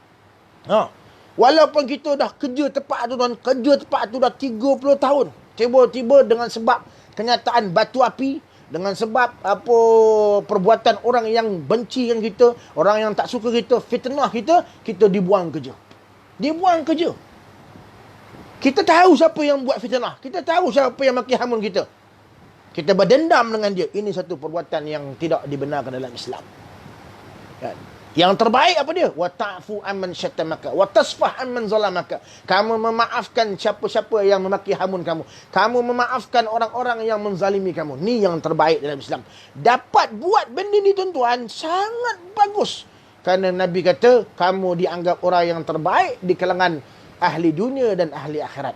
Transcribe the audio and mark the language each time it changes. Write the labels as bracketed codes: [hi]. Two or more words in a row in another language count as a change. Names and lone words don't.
[ms] Walaupun kita dah kerja tempat tu, tuan, kerja tempat tu dah 30 tahun, tiba-tiba dengan sebab kenyataan batu api, dengan sebab apa perbuatan orang yang benci dengan kita, orang yang tak suka kita, fitnah kita, kita dibuang kerja. Dibuang kerja. Kita tahu siapa yang buat fitnah, kita tahu siapa yang maki hamun kita, kita berdendam dengan dia. Ini satu perbuatan yang tidak dibenarkan dalam Islam, kan? Yang terbaik apa dia? [ar] وتعفو عمن شتمك وتصفح عمن ظلمك. [ms] Kamu memaafkan siapa-siapa yang memaki hamun kamu. Kamu memaafkan orang-orang yang menzalimi kamu. Ni yang terbaik dalam Islam. Dapat buat benda ni, tuan-tuan, sangat bagus. Kerana Nabi kata, kamu dianggap orang yang terbaik di kalangan ahli dunia dan ahli akhirat.